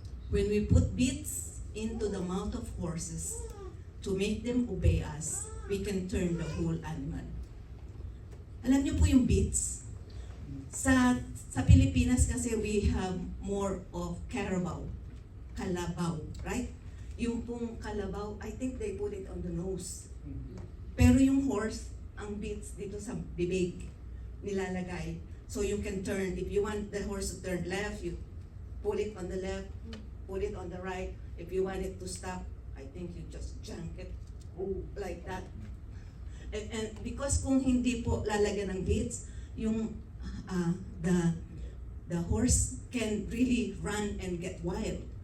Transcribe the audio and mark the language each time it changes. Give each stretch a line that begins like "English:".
English: When we put bits into the mouth of horses to make them obey us, we can turn the whole animal.
Filipino: Alam niyo po yung bits? Sa Pilipinas kasi
English: we have more of
Filipino: kalabaw, right? Yung pong
English: kalabaw, I think they put it on the nose.
Filipino: Pero yung horse, ang bits dito sa bibig nilalagay.
English: So you can turn, if you want the horse to turn left, you pull it on the left, pull it on the right. If you want it to stop, I think you just jank it like that. And because
Filipino: kung hindi po lalagyan ng bits, yung
English: the horse can really run and get wild.